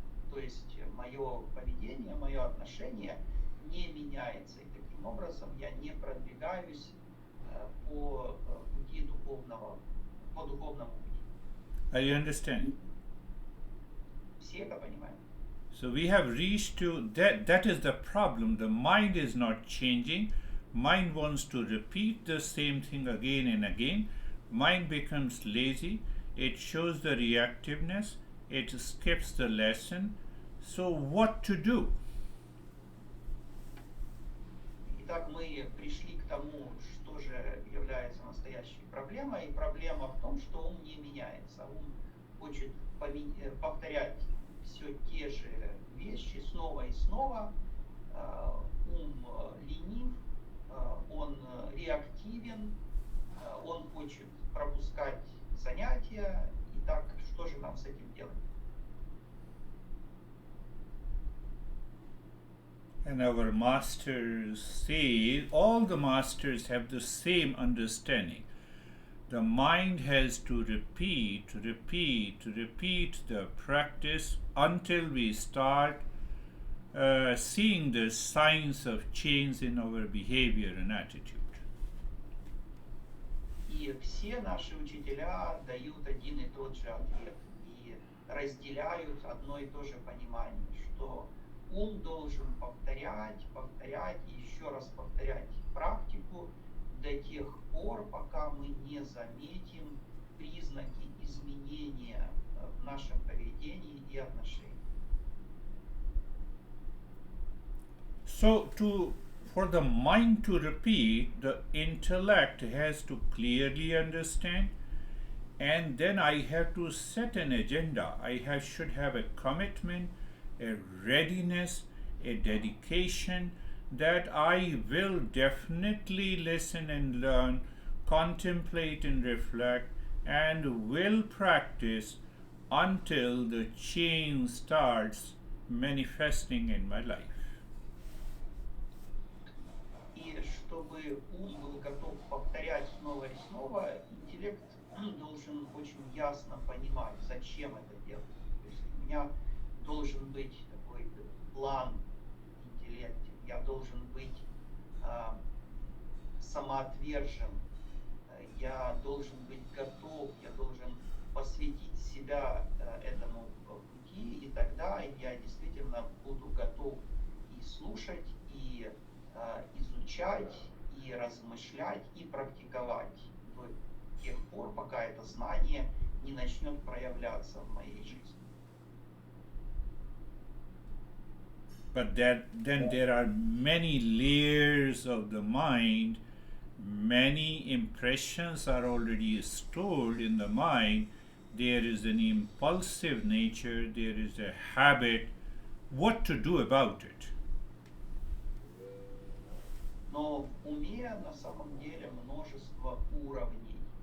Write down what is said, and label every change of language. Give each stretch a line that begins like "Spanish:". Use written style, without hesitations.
Russian: То есть мое поведение, мое отношение не меняется. И таким образом я не продвигаюсь по пути по духовному пути.
English: Are you understanding?
Russian: Все это понимают?
English: So we have reached to that is the problem. The mind is not changing. Mind wants to repeat the same thing again and again. Mind becomes lazy. It shows the reactiveness. It skips the lesson. So what to do?
Russian: Итак, мы пришли к тому, что же является настоящей проблемой. И проблема в том, что ум не меняется. Ум хочет повторять все те же вещи снова и снова. Ум ленив, он реактивен, он хочет пропускать занятия. Итак, что же нам с этим делать?
English: And our masters say, all the masters have the same understanding. The mind has to repeat the practice until we start seeing the signs of change in our behavior and attitude.
Russian: И все наши учителя дают один и тот же ответ и разделяют одно и то же понимание, что ум должен повторять и еще раз повторять практику до тех пор, пока мы не заметим признаки изменения в нашем поведении и отношениях.
English: So for the mind to repeat, the intellect has to clearly understand, and then I have to set an agenda. Should have a commitment, a readiness, a dedication that I will definitely listen and learn, contemplate and reflect, and will practice until the change starts manifesting in my life.
Russian: И чтобы ум был готов повторять снова и снова, интеллект должен очень ясно понимать, зачем это делать. То есть у меня должен быть такой план в интеллекте, я должен быть самоотвержен, я должен быть готов, я должен посвятить себя этому пути, и тогда я действительно буду готов и слушать, и изучать, и размышлять, и практиковать до тех пор, пока это знание не начнет проявляться в моей жизни.
English: But then there are many layers of the mind, many impressions are already stored in the mind. There is an impulsive nature, there is a habit. What to do about it?
Russian: Но в уме на самом деле множество уровней.